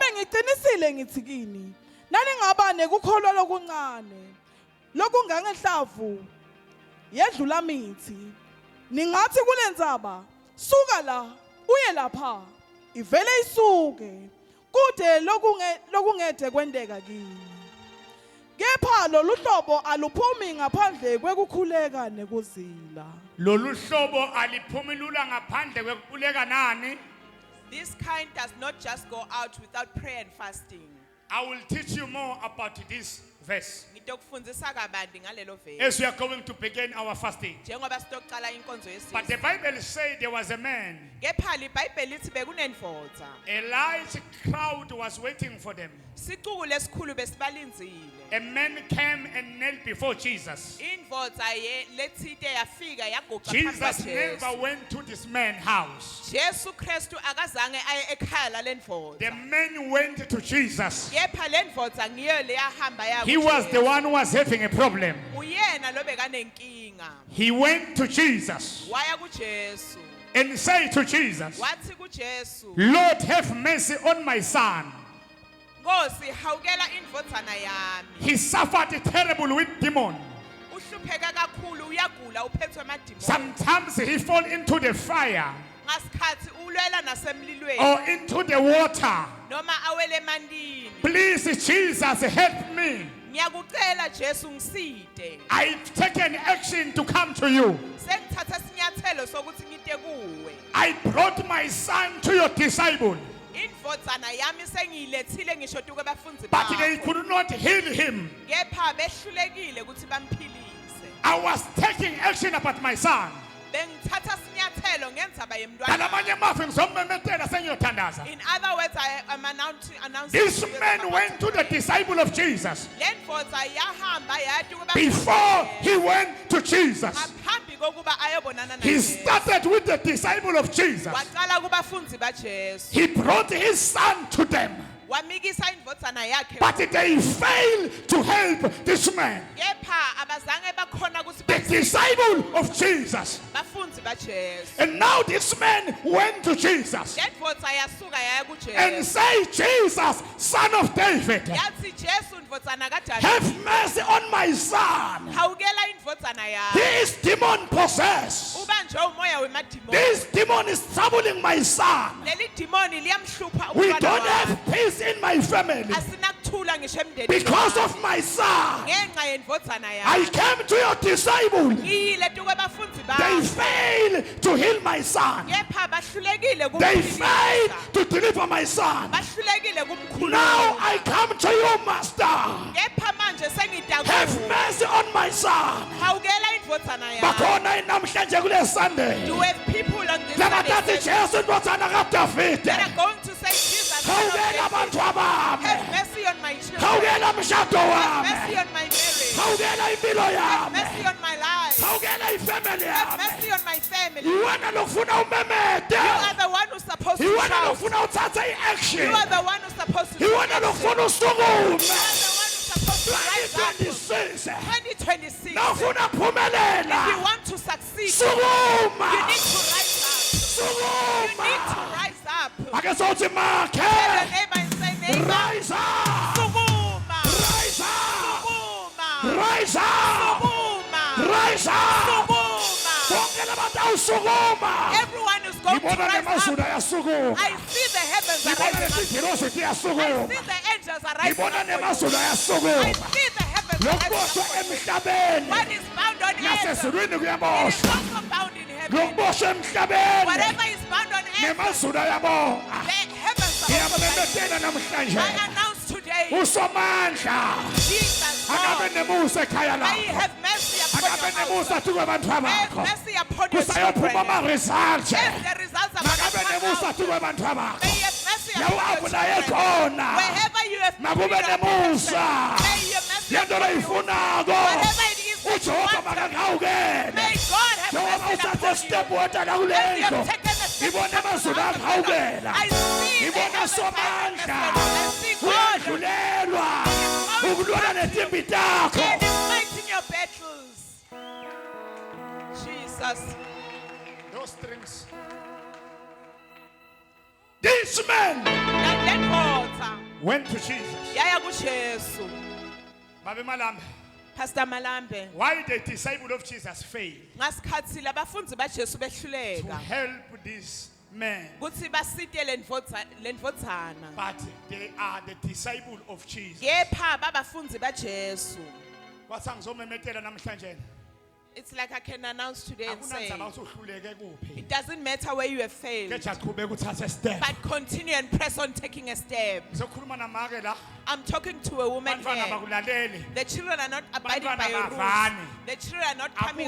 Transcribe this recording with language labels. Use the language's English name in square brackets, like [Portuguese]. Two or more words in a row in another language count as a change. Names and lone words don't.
[Swati] ngiqinisile ngithi kini nalingaba nekukholo lokuncane lokungangehlavu yedlula mithi ningathi kulendzaba suka la uye lapha ivele isuke kude lokungede kwendeka kini kepha lolu hlobo aluphumi ngaphandle kwekukhuleka nekuzila Lolu hlobo aliphumi lula ngaphandle kwekukhuleka nani? [English] This kind does not just go out without prayer and fasting. I will teach you more about this verse [Swati] Ngitokufundzisa kabanti ngalelo vesi. [English] as we are going to begin our fasting. [Swati] Njengoba sitoqala inkonzo [English] But the [Swati] yesizwe. [English] Bible says there was a man. [Swati] Kepha iBhayibheli lithi bekunendvodza. [English] A large crowd was waiting for them. [Swati] Sicuku lesikhulu besibalinzile. [English] A man came and knelt before Jesus. [Swati] Indvodza lethite yafika yaguqa [English] Jesus [Swati] phambi [English] never [Swati] kwaJesu. [English] went to this man's house. [Swati] Jesu Kristu akazange aye ekhaya lendvodza. [English] The man went to Jesus. [Swati] Kepha lendvodza ngiyo leyahamba ya [English] He was the one who was having a problem. [Swati] Uyena lobekanenkinga. [English] He went to Jesus [Swati] Waya kuJesu. [English] and said to Jesus, [Swati] Wathi kuJesu, [English] Lord, have mercy on my son. [Swati] Nkosi hawukela indvodzana yami. [English] He suffered terrible with demon. [Swati] Uhlupheka kakhulu uyagula uphethwe amadimoni. [English] Sometimes he fall into the fire [Swati] Ngasikhathi ulwela nasemlilweni [English] or into the water. [Swati] noma awele emandini. [English] Please, Jesus, help me. [Swati] Ngiyakucela Jesu ngiside. [English] I've taken action to come to you. [Swati] Sengithatha isinyathelo sokuthi ngite kuwe. [English] I brought my son to your disciple, [Swati] Indvodzana yami sengiyilethile ngisho tuke abafunzi [English] but they [Swati] bakho. [English] could not heal him. [Swati] Kepha behlulekile ukuthi bamphilise. [English] I was taking action about my son. [Swati] Bengithatha isinyathelo ngendzaba Ngalamanye yemntwana. amazwi ngizomemetela sengiyothandaza. [English] In other words, I am announcing. This man went to the disciple of Jesus. [Swati] Lendvodza yahamba yaya tuke [English] Before he went to Jesus, [Swati] ngaphambi kokuba ayobonana [English] he [Swati] naJesu. [English] started with the disciple of Jesus. [Swati] Waqala kubafunzi baJesu. [English] He brought his son to them, [Swati] Wamikisa indvodzana yakhe. [English] but they failed to help this man. [Swati] Kepha abazange bakhona ukuthi [English] The disciple of Jesus. [Swati] bafunzi baJesu. [English] And now this man went to Jesus [Swati] Lendvodza yasuka yaya [English] and [Swati] kuJesu. [English] said, Jesus, son of David, [Swati] Yathi Jesu indvodzana kaDavida. [English] have mercy on my son. [Swati] Hawukela indvodzana [English] He [Swati] yakho. [English] is demon possessed. [Swati] Ubanjwe umoya wemadimoni. [English] This demon is troubling my son. [Swati] Leli dimoni liyamhlupha [English] We [Swati] umntwana [English] don't [Swati] wami. [English] have peace in my family [Swati] Asinakuthula ngisho emndenini [English] because [Swati] wami. [English] of my son. [Swati] Ngenxa yendvodzana [English] I [Swati] yakho. [English] came to your disciple. [Swati] Ngiyile tuke abafunzi [English] They [Swati] bakho. [English] failed to heal my son. [Swati] Kepha bahlulekile [English] They [Swati] kumphilisa. [English] failed to deliver my son. [Swati] Bahlulekile kumkhulula. [English] Now I come to you, Master. [Swati] Kepha manje sengida [English] Have [Swati] kuwe. [English] mercy on my son. [Swati] Hawukela indvodzana yakho. Bakhona namhlanje kule Sunday. [English] Do we have people on this [Swati] Labathatha [English] Sunday [Swati] iJesu indodana kaDavide. [English] that are going to say Jesus, son of [Swati] Hawukela [English] David, [Swati] abantu abami. [English] have mercy on my children, [Swati] Hawukela umshado [English] have [Swati] wami. [English] mercy on my marriage, [Swati] Hawukela impilo [English] have [Swati] yami. [English] mercy on my life, [Swati] Hawukela ifamily [English] have [Swati] yami. [English] mercy on my family. You [Swati] Iwena lofuna umemede. [English] are the one who's supposed to [Swati] Iwena [English] shout. [Swati] lofuna uthatha [English] You [Swati] iaction. [English] are the one who's supposed to [Swati] Iwena [English] take action. [Swati] lofuna [English] You [Swati] usukume. [English] are the one who's supposed to rise up. 2026. [Swati] 2026. Nawufuna [English] If you [Swati] phumelela. [English] want to succeed, [Swati] Sukuma. [English] you need to rise up. You need to [Swati] Sukuma. [English] rise up. [Swati] Ake sothi [English] Tell your [Swati] makhe. [English] neighbor and say, neighbor, Rise up. [Swati] Sukuma. [English] Rise up. [Swati] Sukuma. [English] Rise up. [Swati] Sukuma. [English] Rise up. [Swati] Sukuma. Bonke labantu awusukuma. [English] Everyone is going to [Swati] Ngibona [English] rise [Swati] nemazulu [English] up. [Swati] ayasukuma. [English] I see the heavens are [Swati] Ngibona [English] rising up. [Swati] nezigilosi [English] I [Swati] ziyasukuma. [English] see the angels are rising [Swati] Ngibona [English] up. for you. [Swati] nemazulu [English] I [Swati] ayasukuma. [English] see the heavens are rising [Swati] Lokuboshwa [English] up. for you. [Swati] emhlabeni [English] What is bound on earth, [Swati] nasezulwini [English] it is [Swati] kuyaboshwa. [English] also bound in heaven. [Swati] Lokuboshwa emhlabeni [English] Whatever is bound on earth, [Swati] nemazulu ayabonga. [English] the heavens are also rising. [Swati] Ngiyamemethela namhlanje. [English] I announce today, [Swati] Usomandla [English] Jesus, [Swati] akabe [English] God, [Swati] nemusa ekhaya [English] may He [Swati] lakho. [English] have mercy upon [Swati] Akabe [English] your [Swati] nemusa [English] house. [Swati] thi kwabantu [English] May He have [Swati] bakho. [English] mercy upon your [Swati] Kusayophuma [English] children. [Swati] ama-result. [English] Yes, the results are [Swati] Makabe [English] going to come [Swati] nemusa [English] out. [Swati] thi kwabantu [English] May [Swati] bakho. [English] He have mercy [Swati] Yawabulaye khona. [English] Wherever you have [Swati] Makube [English] been [Swati] nemusa. [English] may your mercy [Swati] Yento [English] upon you. [Swati] leyifunako. [English] Whatever it is that you [Swati] uJehova [English] want, [Swati] makakawukele. [English] may God have [Swati] Njengoba [English] mercy [Swati] uthathe [English] upon you. [Swati] step wethala [English] As you [Swati] kulendlu. [English] have taken a step [Swati] Ngibona [English] towards [Swati] amazulu [English] the house of the Lord, [Swati] akawukela. [English] I see the [Swati] Ngibona [English] heavens [Swati] somandla. [English] I see God [Swati] Uyadlulelwa. Ukulwana netimbi takho. [English] and is fighting your battles. Jesus. Those strings. This man That went to Jesus. [Swati] yaya kuJesu. Babe Malambe, [English] Pastor Malambe, why the disciple of Jesus failed [Swati] ngasikhathi labafundi baJesu [English] to [Swati] behluleka [English] help this man, [Swati] kuthi basite lendvodzana. [English] but they are the disciple of Jesus. [Swati] Kepha babafundi baJesu. Wasangizomemetela namhlanje. [English] It's like I can announce today and say, [Swati] Akunandzaba usuhluleke kuphi. [English] it doesn't matter where you have failed, [Swati] Keja qhubeka uthathe step. [English] but continue and press on taking a step. [Swati] Ngizokhuluma namake la. [English] I'm talking to a woman [Swati] Bantwana [English] here. [Swati] bakulaleli. [English] The children are not abiding by [Swati] Bantwana [English] your [Swati] bavani. [English] rules. The children are not coming